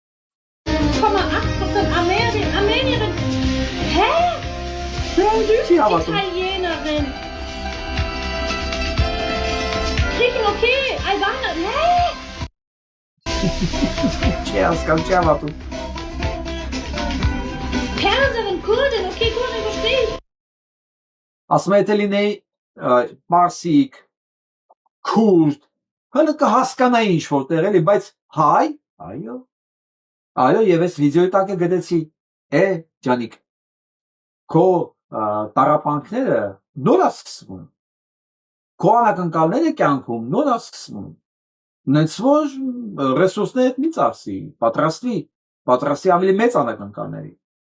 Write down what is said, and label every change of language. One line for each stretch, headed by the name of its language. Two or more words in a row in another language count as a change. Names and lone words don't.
German: 8,8% Armenierin. Hä?
Armenian: Չի հավատում։
German: Italienerin. Griechen, okay. Albaner. Hä?
Armenian: Չի հասկանում, չի հավատում։
German: Perserin, Kurdin. Okay, Kurdin verstehe ich.
Armenian: Ասում է եթե լինեի մարսիկ, քուրդ, հələ կհասկանայի ինչ որտեղ էլի, բայց հայ, այո։ Այո, եւ այս վիդեոյի տակ է գտեցի, ջանիկ, քո տարապանքները նոր է սկսվում։ Քո անակնկալները կյանքում նոր է սկսվում։ Նենց որ ռեսուրսները մի ծախսի, պատրաստի ավելի մեծ անակնկալների։